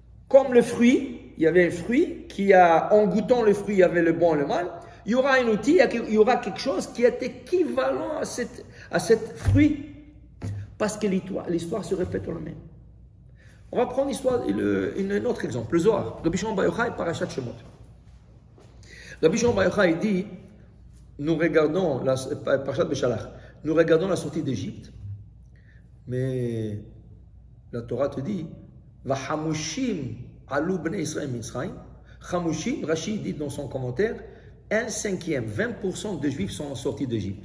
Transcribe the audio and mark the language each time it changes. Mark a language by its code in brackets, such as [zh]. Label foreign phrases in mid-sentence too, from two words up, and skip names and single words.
[fr] Comme le fruit, il y avait un fruit qui en goûtant le fruit, il y avait le bon et le mal. Il y aura un outil, il y aura quelque chose qui est équivalent à cette fruit. Parce que l'histoire se répète en elle-même. On va prendre un autre exemple, le Zohar. Rabbi Shimon Bar Yochai, Parashat Shemot. Rabbi Shimon Bar Yochai dit, nous regardons, Parashat Beshalach, nous regardons la sortie d'Égypte, mais la Torah te dit, [he] וחמשים עלו בני ישראל מצרים. [fr] Hamushim, Rachid dit dans son commentaire, 1/5, 20% des Juifs sont sortis d'Égypte.